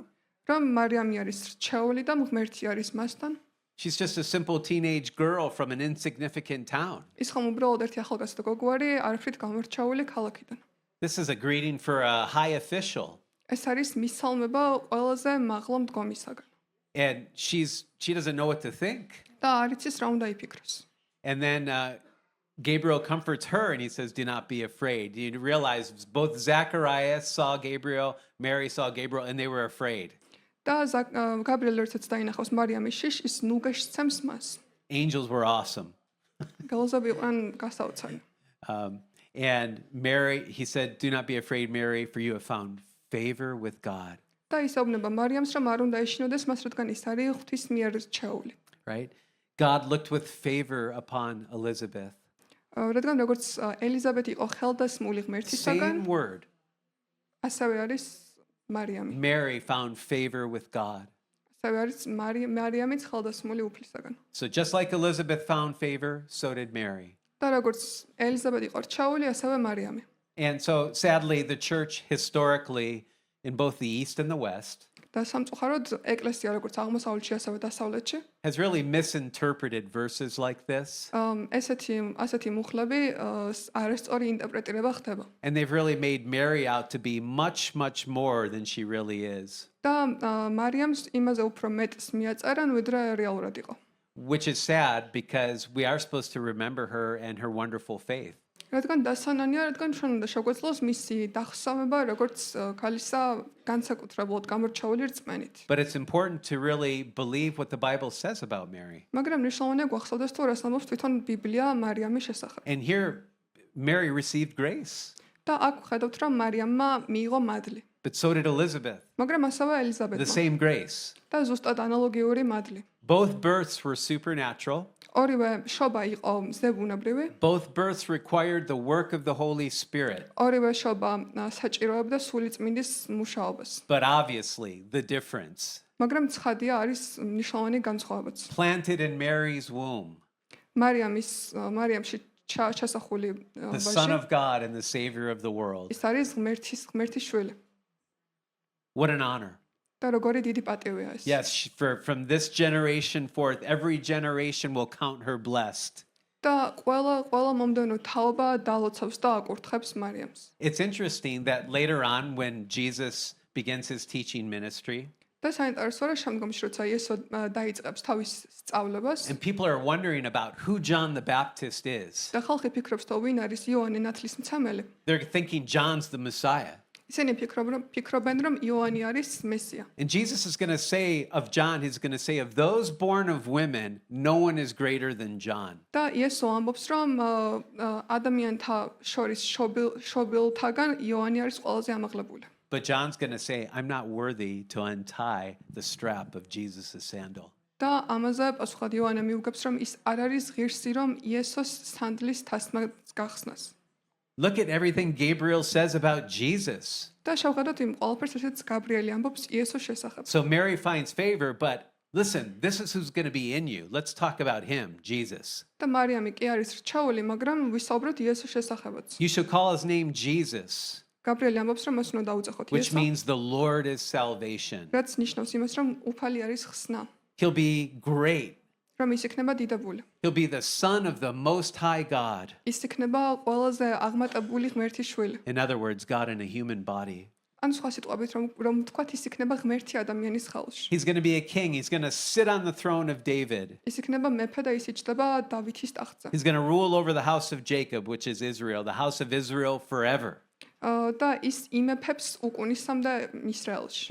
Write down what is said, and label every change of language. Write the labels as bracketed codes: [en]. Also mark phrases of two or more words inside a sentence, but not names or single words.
[ka] რომ მარიამი არის რჩეული და ღმერთი არის მასთან. [en] She's just a simple teenage girl from an insignificant town. [ka] ის ხომ უბრალოდ ერთი ახალგაზრდა გოგოარი, არაფრით გამორჩეული ქალაქიდან. [en] This is a greeting for a high official. [ka] ეს არის მისალმება ყველაზე მაღლა მდგომისაგან. [en] And she doesn't know what to think. [ka] და არ იცის რა უნდა იფიქროს. [en] And then Gabriel comforts her and he says, do not be afraid. You realize both Zacharias saw Gabriel, Mary saw Gabriel, and they were afraid. [ka] და გაბრიელი როდესაც დაინახავს მარიამის შიშს, ის ნუგაშს ცემს მას. [en] Angels were awesome. [ka] გალზები იყვნენ გასაოცარი. [en] And Mary, he said, do not be afraid, Mary, for you have found favor with God. [ka] და ისაუბნება მარიამს, რომ არ უნდა ეშინოდეს მას, რადგან ის არის ღვთის მიერ რჩეული. [en] Right? God looked with favor upon Elizabeth. [ka] რადგან როგორც ელიზაბეთი იყო ხელდასმული ღმერთისაგან, [en] Same word. [ka] ასევე არის მარიამი. [en] Mary found favor with God. [ka] ასევე არის მარიამიც ხელდასმული უფლისაგან. [en] So just like Elizabeth found favor, so did Mary. [ka] და როგორც ელიზაბეთი იყო რჩეული, ასევე მარიამი. [en] And so sadly, the church historically in both the East and the West [ka] და სამწუხაროდ ეკლესია როგორც აღმოსავლეთში, ასევე დასავლეთში [en] has really misinterpreted verses like this. [ka] ასეთი მუხლები არასწორი ინტერპრეტირება ხდება. [en] And they've really made Mary out to be much, much more than she really is. [ka] და მარიამს იმაზე უფრო მეტს მიაწერან, ვიდრე რეალურად იყო. [en] Which is sad because we are supposed to remember her and her wonderful faith. [ka] რადგან დასანანია, რადგან ჩვენ უნდა შეგვეძლოს მისი დახსოვება როგორც ქალისა განსაკუთრებულად გამორჩეული რწმენით. [en] But it's important to really believe what the Bible says about Mary. [ka] მაგრამ მნიშვნელოვანია გვახსოვდეს თუ რას ამბობს თვითონ ბიბლია მარიამის შესახებ. [en] And here, Mary received grace, [ka] და აქ ვხედავთ, რომ მარიამმა მიიღო მადლი. [en] but so did Elizabeth. [ka] მაგრამ ასევე [en] The [ka] ელიზაბეთმა [en] same grace. [ka] და ზუსტად ანალოგიური მადლი. [en] Both births were supernatural. [ka] ორივე შობა იყო მზებუნებრივი, [en] Both births required the work of the Holy Spirit. [ka] ორივე შობა საჭიროებდა სული წმინდის მუშაობას. [en] But obviously, the difference. [ka] მაგრამ ცხადია არის მნიშვნელოვანი განსხვავებაც. [en] Planted in Mary's womb, [ka] მარიამში ჩასახული [en] the Son [ka] ვაჟი [en] of God and the Savior of the world. [ka] ის არის ღმერთის შვილი. [en] What an honor. [ka] და როგორი დიდი პატივია ეს. [en] Yes, from this generation forth, every generation will count her blessed. [ka] და ყველა მომდევნო თაობა დალოცავს და აკურთხებს მარიამს. [en] It's interesting that later on, when Jesus begins his teaching ministry, [ka] და საინტერესოა, რომ შემდგომში როცა იესო დაიწყებს თავის სწავლებას, [en] and people are wondering about who John the Baptist is, [ka] და ხალხი ფიქრობს, თუ ვინ არის იოანე ნათლისმცემელი. [en] they're thinking John's the Messiah. [ka] ისინი ფიქრობენ, რომ იოანე არის მესია. [en] And Jesus is going to say of John, he's going to say, of those born of women, no one is greater than John. [ka] და იესო ამბობს, რომ ადამიანთა შორის შობილთაგან იოანე არის ყველაზე ამაღლებული. [en] But John's going to say, I'm not worthy to untie the strap of Jesus' sandal. [ka] და ამაზე პასუხად იოანე მიუგებს, რომ ის არ არის ღირსი, რომ იესოს სანდლის თასმა გახსნას. [en] Look at everything Gabriel says about Jesus. [ka] და შევხედოთ იმ ყველაფერს, რასაც გაბრიელი ამბობს იესოს შესახებ. [en] So Mary finds favor, but listen, this is who's going to be in you. Let's talk about him, Jesus. [ka] და მარიამი კი არის რჩეული, მაგრამ ვისაუბროთ იესოს შესახებაც. [en] You should call his name Jesus, [ka] გაბრიელი ამბობს, რომ მას უნდა დაუწეხოთ [en] which [ka] იესო, [en] means the Lord is salvation. [ka] რაც ნიშნავს იმას, რომ უფალი არის ხსნა, [en] He'll be great. [ka] რომ ის იქნება დიდებული. [en] He'll be the son of the Most High God. [ka] ის იქნება ყველაზე აღმატებული ღმერთის შვილი. [en] In other words, God in a human body. [ka] ან სხვა სიტყვებით რომ ვთქვათ, ის იქნება ღმერთი ადამიანის ხალხში. [en] He's going to be a king. He's going to sit on the throne of David. [ka] ის იქნება მეფე და ის იჯდება დავითის ტახტზე. [en] He's going to rule over the house of Jacob, which is Israel, the house of Israel forever. [ka] და ის იმეფებს უკუნისამდე ისრაელში.